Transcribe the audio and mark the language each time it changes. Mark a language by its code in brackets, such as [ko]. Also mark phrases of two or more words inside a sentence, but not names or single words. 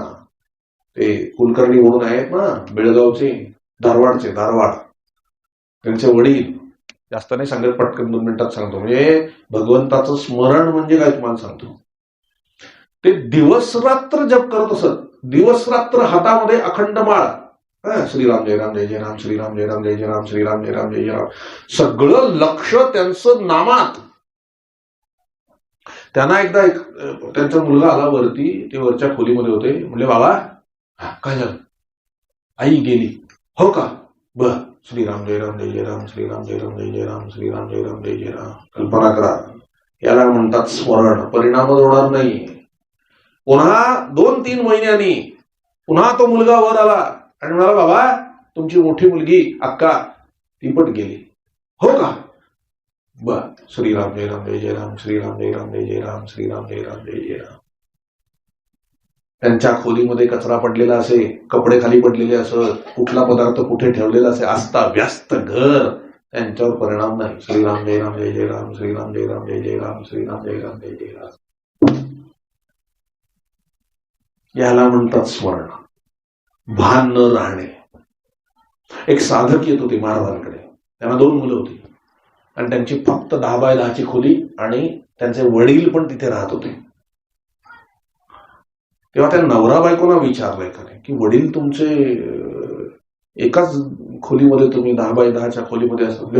[mr] ते कुलकर्णी म्हणून आहेत ना बेळगावचे, धारवाड, त्यांचे वडील, जास्त नाही सांगत, पटकन 2 मिनिटात सांगतो. म्हणजे भगवंताचं स्मरण म्हणजे काय तुम्हाला सांगतो. ते दिवस रात्र जप करत असत, दिवस रात्र हातामध्ये अखंड माळ, श्रीराम जय राम जय जय राम, श्रीराम जय राम जय जय राम, श्रीराम जय राम जय जय राम. सगळं लक्ष त्यांचं नामात. त्यांना एकदा त्यांचा मुलगा आला वरती, ते वरच्या खोलीमध्ये होते. म्हणले बाबा काय झालं? आई गेली. हो का? बर. श्रीराम जय राम जय जय राम, श्रीराम जय राम जय जय राम, श्रीराम जय राम जय जय राम. कल्पना करा, याला म्हणतात स्मरण. परिणामच होणार नाही. पुन्हा 2-3 महिन्यांनी पुन्हा तो मुलगा वर आला आणि म्हणाला बाबा तुमची मोठी मुलगी अक्का ती पण गेली. हो का? बर. श्रीराम जय राम जय जय राम, श्रीराम जय राम जय जय राम, श्रीराम जय राम जय जय राम. त्यांच्या खोलीमध्ये कचरा पडलेला असे, कपडे खाली पडलेले असत, कुठला पदार्थ कुठे ठेवलेला असे, अस्ता व्यस्त घर, त्यांच्यावर परिणाम नाही. श्रीराम जय राम जय जय राम, श्रीराम जय राम जय जय राम, श्रीराम जय राम जय जय राम. याला म्हणतात स्मरण. भान न राहणे. एक साधक येत होते महाराजांकडे. त्यांना 2 मुलं होती आणि त्यांची फक्त 10x10 खोली आणि त्यांचे वडील पण तिथे राहत होते. तेव्हा त्या नवरा बायकोना विचारलंय का नाही की वडील तुमचे एकाच खोलीमध्ये तुम्ही 10x10 खोलीमध्ये असले?